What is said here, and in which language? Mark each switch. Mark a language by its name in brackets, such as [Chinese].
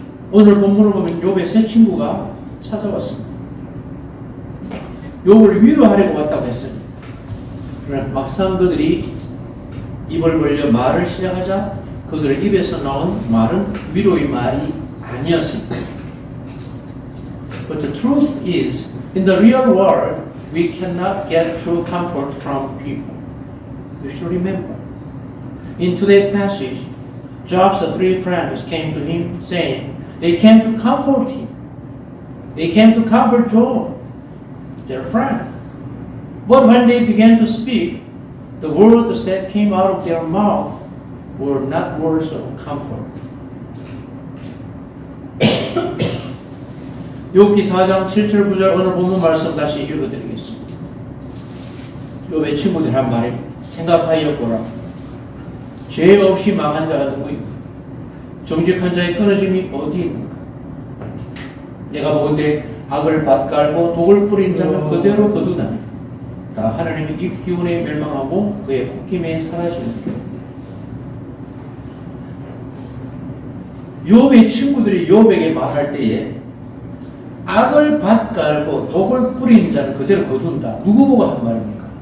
[Korean] 오늘 본문을 보면 욥의 세 친구가 찾아왔습니다. 욥을 위로하려고 왔다고 했습니다. 그러나 막상 그들이 입을 벌려 말을 시작하자 그들의 입에서 나온 말은 위로의 말이 아니었습니다. [English] But the truth is, in the real world, we cannot get true comfort from people. You should remember. In today's passage, Job's three friends came to him saying, they came to comfort him. They came to comfort Job, their friend. But when they began to speak, the words that came out of their mouth were not words of comfort. [Korean] 욥기 4장 7절 9절 오늘 본문 말씀 다시 읽어드리겠습니다. 욥의 친구들이 한 말이 생각하여 보라. 죄 없이 망한 자가 누구인가? 정직한 자의 끊어짐이 어디 있는가? 내가 보건대 악을 밭갈고 독을 뿌린 자는 그대로 거두나니 다 하나님의 입 기운에 멸망하고 그의 콧김에 사라지는 욥의 친구들이 욥에게 말할 때에 악을 밭갈고 독을 뿌린 자는 그대로 거둔다. 누구 보고 한 말입니까?